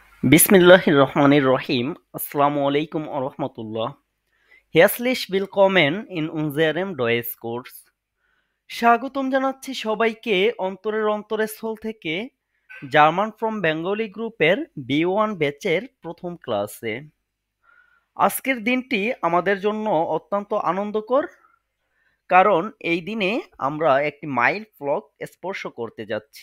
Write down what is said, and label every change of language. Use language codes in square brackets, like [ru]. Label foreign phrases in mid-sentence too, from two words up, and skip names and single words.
[ar] بسم الله الرحمن الرحيم. السلام عليكم ورحمة الله. [de] Herzlich willkommen in unserem Deutschkurs. [bn] স্বাগতম জানাচ্ছি সবাইকে অন্তরের অন্তরস্থল থেকে জার্মান ফ্রম বেঙ্গলি গ্রুপের B1 ব্যাচের প্রথম ক্লাসে। আজকের দিনটি আমাদের জন্য অত্যন্ত আনন্দকর, কারণ এই দিনে আমরা একটি মাইলফলক স্পর্শ করতে যাচ্ছি।